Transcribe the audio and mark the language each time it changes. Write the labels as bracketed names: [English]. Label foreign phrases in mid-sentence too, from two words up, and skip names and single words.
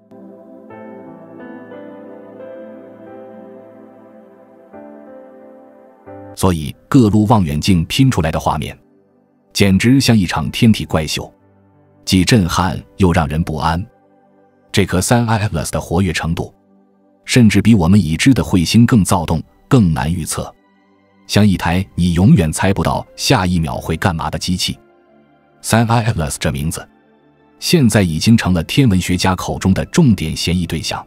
[Chinese] 所以各路望遠鏡拼出來的畫面，簡直像一場天體怪秀，既震撼又讓人不安。這顆 3I Atlas 的活躍程度，甚至比我們已知的彗星更躁動，更難預測，像一台你永遠猜不到下一秒會幹嘛的機器。3I Atlas 這名字，現在已經成了天文學家口中的重點嫌疑對象。